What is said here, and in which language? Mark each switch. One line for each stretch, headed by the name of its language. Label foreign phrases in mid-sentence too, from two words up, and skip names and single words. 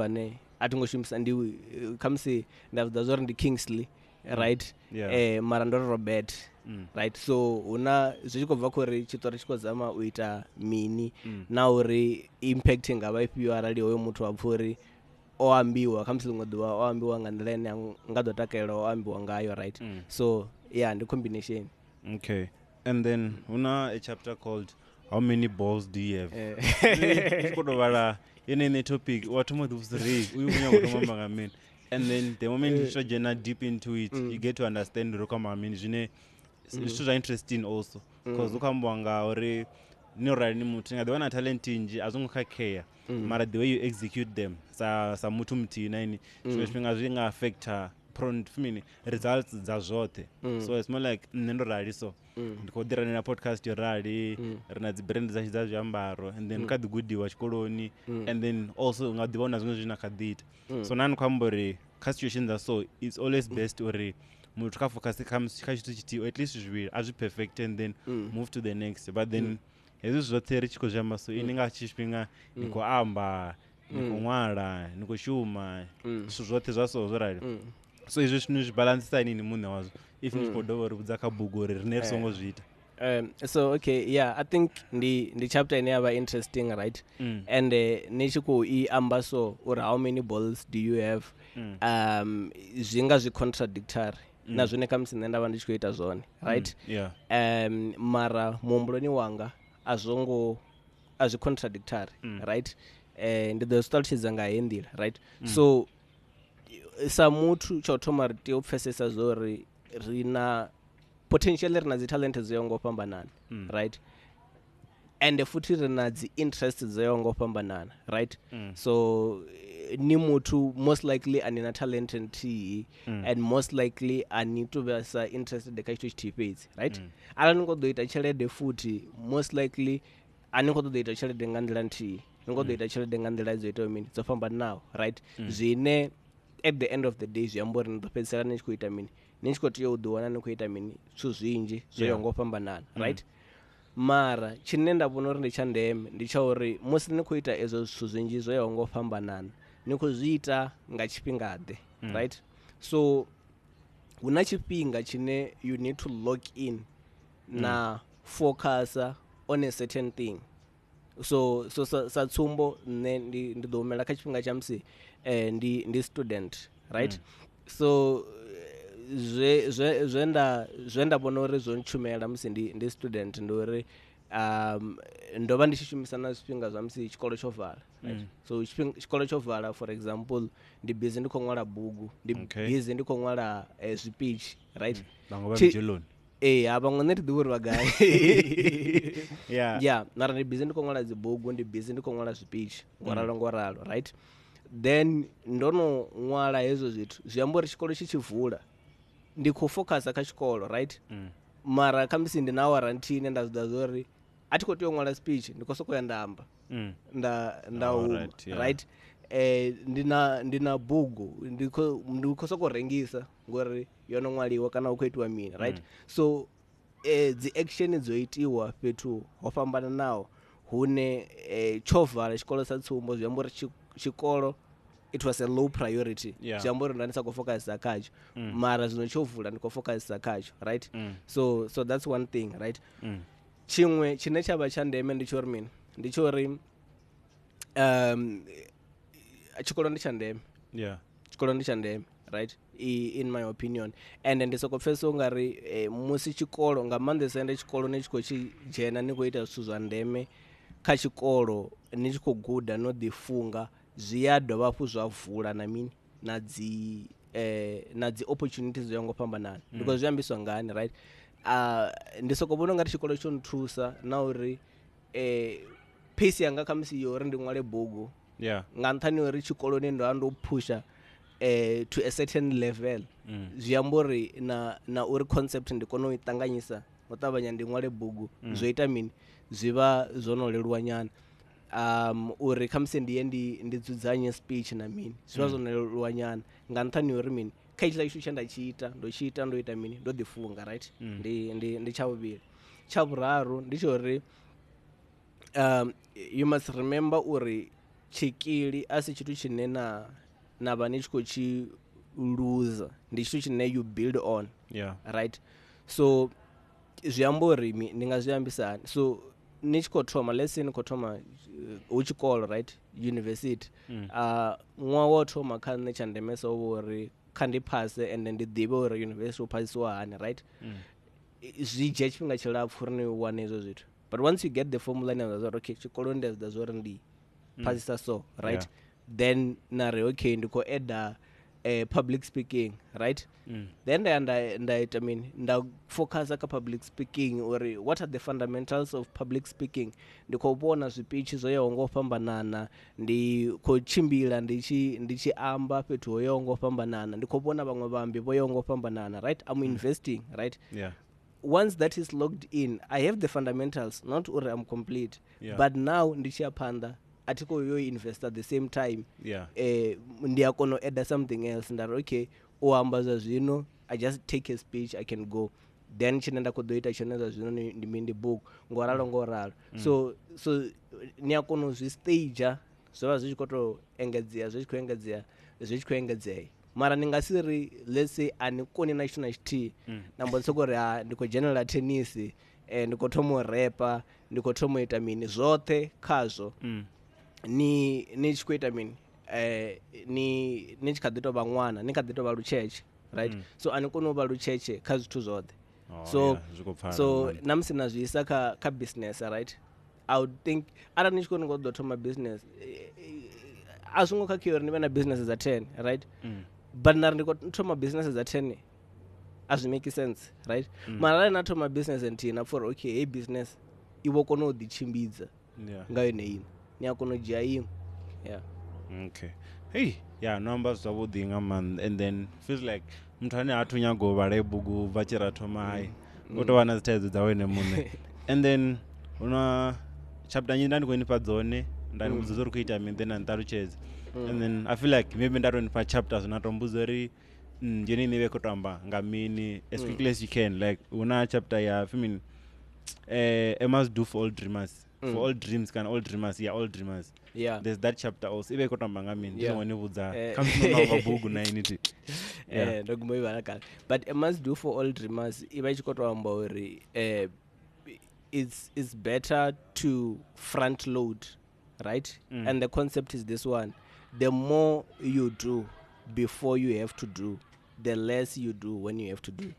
Venda: vhane a tingo shumisa ndi khamusi nda zwo ri ndi Kingsley right mara ndo Robert
English: right so
Venda: huna zwi tshi khou bva khori tshiṱori tshi khou zama u ita mini na uri impact nga vha ifhio arali hoyo muthu a pfha uri o ambiwa khamusi ḽiṅwe ḓuvha o ambiwa nga nḓila ine nga ḓo takalela o ambiwa ngayo
English: right so
Venda: ndi combination.
English: Okay, and then huna a chapter called how many balls do you have?
Venda: Kodo vhala yene
English: topic what
Venda: mo dusri uyu kunya kutomamba nga mini
English: and then the moment you should deep into it you get to understand
Venda: rokama mini zwine
English: it's so interesting also because
Venda: ukambwa nga uri ni rali ni muthu nga ḓivha na talent nji azongo khakhea mara
English: the way you execute them
Venda: sa muthu muthihi na ini zwifhinga zwi nga
English: affecta results
Venda: dza zwoṱhe
English: so it's more like
Venda: nne ndo rali so ndi khou ḓirani na podcast yo rali ri na dzi brand dza dza zwiambaro
English: and then
Venda: kha ḓi gudiwa tshikoloni
English: and then also
Venda: nga ḓivha na zwiṅwe zwine kha ḓi ita so nani khou amba uri kha situation dza
English: so it's always best
Venda: uri muthu kha focus kha tshithu tshithihi
English: at least
Venda: zwivhili a zwi
English: perfect and then move to the next but then
Venda: hezwi zwoṱhe ri tshi khou zwi amba so ini nga tshifhinga ni khou amba ni khou ṅwala ni khou shuma zwithu zwoṱhe zwa so zwo rali so izwi zwithu zwi balansisa nini muṋe wazwo if ni khou dovha uri vhudza kha bugu uri rine ri songo zwi ita.
English: So okay I think
Venda: ndi chapter ine yavha
English: interesting right
Venda: and ni tshi khou I amba so
English: or how many balls do you have
Venda: zwinga zwi contradictory na zwine khamusi nṋe ndavha ndi tshi khou ita zwone right mara muhumbuloni wanga a zwi
English: contradictory right
Venda: ndi ḓo zwi ṱalutshedza nga heyi nḓila
English: right so
Venda: sa muthu tsha u thoma ri tea u pfesesa zwo ri ri na potentially ri na dzi talent dzo yaho nga u fhambanana
English: right and
Venda: futhi ri na dzi interest dzo yaho nga u fhambanana
English: right so
Venda: ni muthu
English: most likely
Venda: ani na talent nthihi
English: and most likely
Venda: ani to be sa interested kha tshithu tshithihi fhedzi right arali ni khou ḓo ita tshelede futhi
English: most likely
Venda: ani khou ṱoḓa ita tshelede nga nḓila nthihi ni khou ḓo ita tshelede nga nḓila dzo itaho mini dzo fhambananaho right zwine
English: at the end of the day
Venda: zwi amba uri ni ḓo fhedzisela ni tshi khou ita mini ni tshi khou tea u ḓiwana ni khou ita mini zwithu zwinzhi zwo yaho nga u fhambanana right mara tshine nda vhona uri ndi tsha ndeme ndi tsha uri musi ni khou ita ezwo zwithu zwinzhi zwo yaho nga u fhambanana ni khou zwi ita nga tshifhingaḓe
English: right so
Venda: huna tshifhinga tshine
English: you need to log in
Venda: na focusa
English: on a certain thing
Venda: so sa tsumbo nne ndi ḓo humela kha tshifhinga tsha musi ndi
English: student right so
Venda: zwe nda vhona uri zwo ntshumela musi ndi student ndi uri ndo vha ndi tshi shumisa na zwifhinga zwa musi tshikolo tsho vala
English: right so
Venda: tshikolo tsho vala
English: for example
Venda: ndi busy ndi khou ṅwala bugu ndi busy ndi khou ṅwala
English: speech right
Venda: vhaṅwe vha vhidzheloni vhaṅwe nṋe ti ḓivha uri vha gai mara ndi busy ndi khou ṅwala dzi bugu ndi busy ndi khou ṅwala speech ngoralo
English: right then
Venda: ndo no ṅwala hezwo zwithu zwi amba uri tshikolo tshi tshi vula ndi khou focusa kha tshikolo right mara khamusi ndi na awara nthihi ine nda zwi ḓa zwori a thi khou tea u ṅwala speech ndi khou sokou ya nda amba nda huma right ndi na bugu ndi khou sokou rengisa ngori yo no ṅwaliwa kana hu khou itiwa mini
English: right so
Venda: dzi action dzo itiwa fhethu ho fhambananaho hune tsho vala tshikolo sa tsumbo zwi amba uri tshikolo
English: it was a low priority
Venda: zwi amba uri nda ndi sa khou focusisa khatsho mara zwino tsho vula ndi khou focusisa khatsho
English: right so that's one thing right
Venda: tshiṅwe tshine tsha vha tsha ndeme ndi tsho ri mini ndi tsho ri tshikolo ndi tsha ndeme tshikolo ndi tsha ndeme
English: right in my opinion and
Venda: ndi soko pfesesa ungari musi tshikolo nga maanḓesa ende tshikolo ni tshi khou tshi dzhena ni khou ita zwithu zwa ndeme kha tshikolo ni tshi khou guda no ḓifunga zwi a dovha hafhu zwa vula na mini na dzi opportunities dzo yaho nga u fhambanana because zwi ambiswa ngani right ndi soko vhona ungari tshikolo tsho nthusa na uri pace yanga khamusi yo uri ndi ṅwale bugu nga nṱhani uri tshikoloni ndo ando pusha
English: to a certain level
Venda: zwi amba uri na uri concept ndi kone u i ṱanganyisa ngo ṱavhanya ndi ṅwale bugu zwo ita mini zwi vha zwo no leluwa nyana uri khamusi ndi ye ndi dzudzanye speech na mini zwi vha zwo no leluwa nyana nga nṱhani uri mini kha hetshiḽa tshithu tshe nda tshi ita ndo ita mini ndo ḓifunga right ndi tsha vhuvhili. Tsha vhuraru ndi tsha uri
English: you must remember
Venda: uri tshikili a si tshithu tshine na vha ni tshi khou tshi loser, ndi tshithu tshine
English: you build on, right?
Venda: So zwi amba uri ndi nga zwi ambisa hani, so ni tshi khou thoma,
English: let's say
Venda: ni khou thoma hu tshikolo,
English: right, university,
Venda: ṅwaha wa u thoma kha nṋe tsha ndemesa uvha uri kha ndi phase and ndi ḓivhe uri university u phasisiwa hani, right? Zwi dzhia tshifhinga tshilapfu uri ni wane hezwo zwithu,
English: but once you get the formula
Venda: ni zwa okay tshikoloni ndi zwa uri ndi phasisa
English: so, right? Then nari okay
Venda: ndi khou
English: add public speaking, right? Then nda focus kha public speaking uri what are the fundamentals of public speaking.
Venda: Ndi khou vhona zwipichi zwo yaho ngo fhambanana, ndi khou tshimbila ndi tshi amba fhethu ho yaho ngo fhambanana, ndi khou vhona vhaṅwe vhambi vho yaho ngo fhambanana, right?
English: I'm investing, right? Once that is logged in, I have the fundamentals, not uri I'm complete, but now
Venda: ndi tshi ya phanḓa atiko yo
English: invest at the same time,
Venda: ndi a kona u add
English: something else,
Venda: ndari okay u amba zwa zwino
English: I just take a speech I can go,
Venda: then tshine nda khou ḓo ita tshone zwa zwino ndi mindi book ngo ralo. So ni a kona u zwi stage zwo vha zwi tshi khou tou engedzea, zwi tshi khou engedzea, mara ni nga si ri
English: let's say
Venda: ani koni na tshithu na tshithihi na mbo soko ri ndi khou dzhenelela tennis, ndi khou thoma u repa, ndi khou thoma u ita mini zwoṱhe khazwo, ni tshi khou ita mini ni tshi kha ḓi tou vha ṅwana, ni kha ḓi tou vha lutshetshe, right? So ani koni u vha lutshetshe kha zwithu zwoṱhe. So na musi na zwi isa kha business, right?
English: I would think
Venda: arali ni tshi khou ḓo thoma business a zwi ngo khakhea uri ni vhe na business dza 10, right? But nari ndi khou thoma business dza 10 a zwi
English: make sense, right?
Venda: Mara arali na thoma business nthihi na pfha uri okay hei business i vho kona u ḓitshimbidza nga yone ine, ni a kona u dzhia iṅwe. Okay. Hey, no amba zwavhuḓi nga maanḓa,
English: and then feels like
Venda: muthu ane a thu nyaga u vhala bugu bva tshi ra thoma hai u tou vha na dzi thaidzo dza wene muṋe.
English: And then
Venda: una chapter nyi nda ndi khou nifha dzone, nda ni vhudza uri khou ita mini, then na nṱalutshedza,
English: and then I feel like maybe
Venda: nda tou nifha chapters na tou mbudza uri njeni ni vhe khou tou amba nga mini
English: as quickly as you can. Like una chapter ya femin I must do for all dreamers, for all dreams, can all dreamers, all dreamers. There's that chapter also
Venda: ibe khou tou amba nga mini, ndi ngone vhudza kha muthu na nga bugu na initi. Ndo gumbo ivhala kale,
English: but I must do for all dreamers
Venda: iba tshi khou tou amba uri
English: it's better to front load, right? And the concept is this one: the more you do before you have to do, the less you do when you have to do.